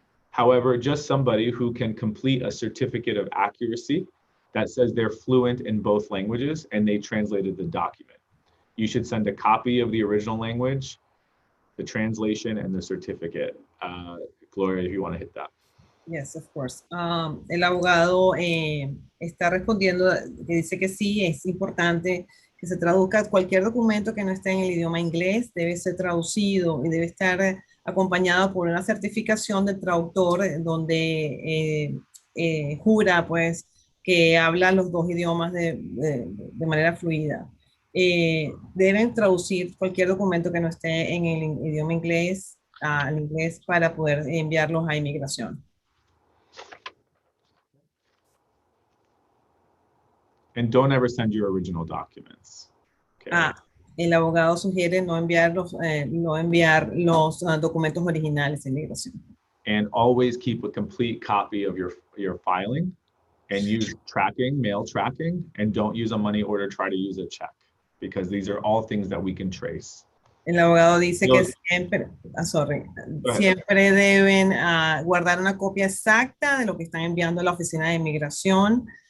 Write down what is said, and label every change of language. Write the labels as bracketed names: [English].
[English] However, just somebody who can complete a certificate of accuracy that says they're fluent in both languages and they translated the document. You should send a copy of the original language, the translation, and the certificate. Gloria, if you want to hit that. Yes, of course. [Spanish] El abogado está respondiendo, que dice que sí, es importante que se traduzca cualquier documento que no esté en el idioma inglés, debe ser traducido y debe estar acompañado por una certificación del traductor donde jura pues que habla los dos idiomas de manera fluida. Deben traducir cualquier documento que no esté en el idioma inglés al inglés para poder enviarlos a inmigración. [English] And don't ever send your original documents. Okay. [Spanish] El abogado sugiere no enviar los documentos originales de inmigración. [English] And always keep a complete copy of your filing and use tracking, mail tracking, and don't use a money order, try to use a check, because these are all things that we can trace. [Spanish] El abogado dice que siempre, siempre deben guardar una copia exacta de lo que están enviando a la oficina de inmigración.